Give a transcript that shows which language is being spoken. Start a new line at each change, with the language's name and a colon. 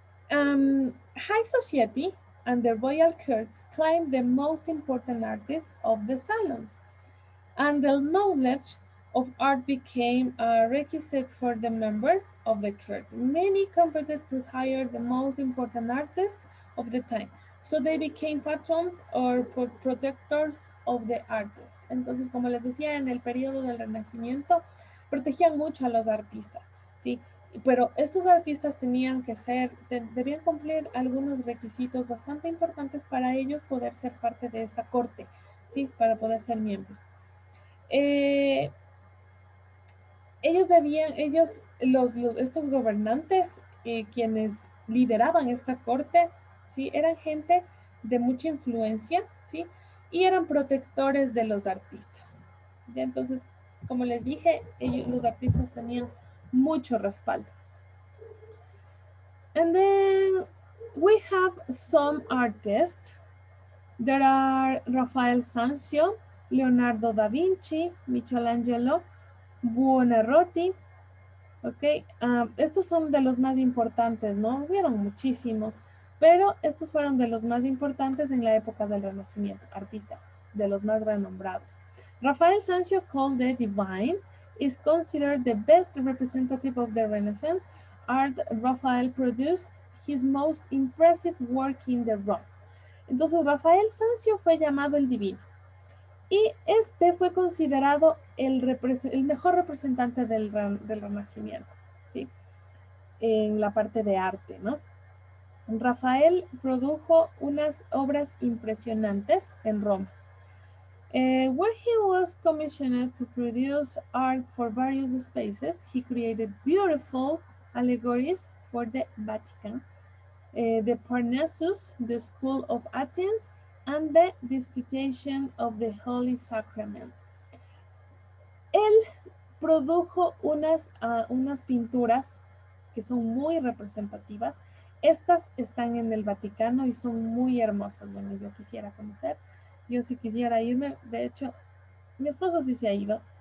English: High society and the royal courts claimed the most important artists of the salons, and the knowledge of art became a requisite for the members of the court. Many competed to hire the most important artists of the time. So they became patrons or protectors of the artist.
Spanish: Entonces, como les decía, en el periodo del Renacimiento, protegían mucho a los artistas, ¿sí? Pero estos artistas tenían que ser, debían cumplir algunos requisitos bastante importantes para ellos poder ser parte de esta corte, ¿sí? Para poder ser miembros. Eh, estos gobernantes, quienes lideraban esta corte, ¿sí? Eran gente de mucha influencia, ¿sí? Y eran protectores de los artistas. ¿Ya? Entonces, como les dije, los artistas tenían mucho respaldo.
English: And then we have some artists. There are Rafael Sanzio, Leonardo da Vinci, Michelangelo, Buonarroti.
Spanish: Ok, estos son de los más importantes, ¿no? Hubieron muchísimos, pero estos fueron de los más importantes en la época del Renacimiento, artistas, de los más renombrados.
English: Rafael Sanzio, called the Divine, is considered the best representative of the Renaissance art. Rafael produced his most impressive work in the Rome.
Spanish: Entonces, Rafael Sanzio fue llamado el Divino. Y este fue considerado el mejor representante del Renacimiento, ¿sí? En la parte de arte, ¿no? Rafael produjo unas obras impresionantes en Roma,
English: where he was commissioned to produce art for various spaces. He created beautiful allegories for the Vatican, the Parnassus, the School of Athens, and the Disputation of the Holy Sacrament.
Spanish: Él produjo unas pinturas que son muy representativas. Estas están en el Vaticano y son muy hermosas. Bueno, yo quisiera conocer, yo sí quisiera irme. De hecho, mi esposo sí se ha ido.